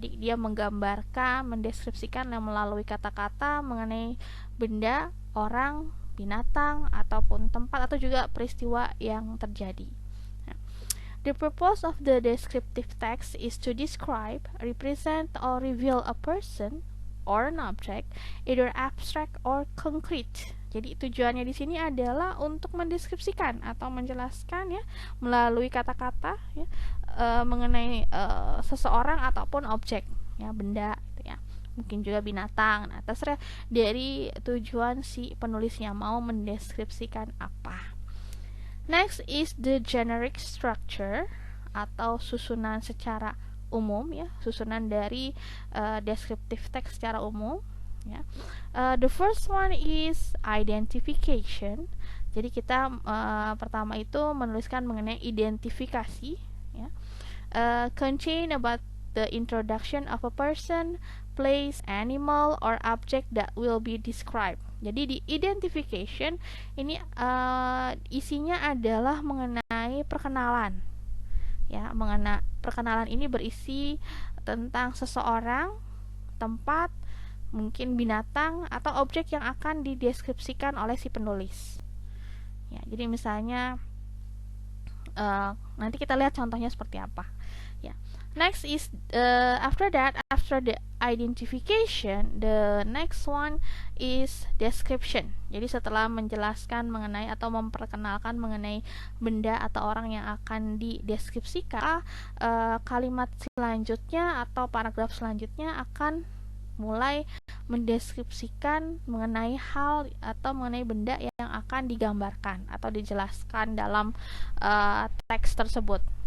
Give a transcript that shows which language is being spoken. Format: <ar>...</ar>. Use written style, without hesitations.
<id>Jadi dia menggambarkan, mendeskripsikan melalui kata-kata mengenai benda, orang, binatang, ataupun tempat, atau juga peristiwa yang terjadi.</id> <en>The purpose of the descriptive text is to describe, represent, or reveal a person or an object, either abstract or concrete.</en> <id>Jadi tujuannya di sini adalah untuk mendeskripsikan atau menjelaskan ya melalui kata-kata ya mengenai seseorang ataupun objek ya, benda gitu ya. Mungkin juga binatang. Nah, terserah dari tujuan si penulisnya mau mendeskripsikan apa.</id> <en>Next is the generic structure</en> <id>atau susunan secara umum ya, susunan dari descriptive text secara umum ya.</id> <en>The first one is identification.</en> <id>Jadi kita pertama itu menuliskan mengenai identifikasi ya.</id> <en>Contain about the introduction of a person, place, animal, or object that will be described.</en> <id>Jadi di identification ini isinya adalah mengenai perkenalan. Ya, perkenalan ini berisi tentang seseorang, tempat, mungkin binatang atau objek yang akan dideskripsikan oleh si penulis. Ya, jadi misalnya nanti kita lihat contohnya seperti apa. Ya.</id> <en>Next is after the identification, the next one is description.</en> <id>Jadi setelah menjelaskan mengenai atau memperkenalkan mengenai benda atau orang yang akan dideskripsikan, kalimat selanjutnya atau paragraf selanjutnya akan mulai mendeskripsikan mengenai hal atau mengenai benda yang akan digambarkan atau dijelaskan dalam teks tersebut.</id>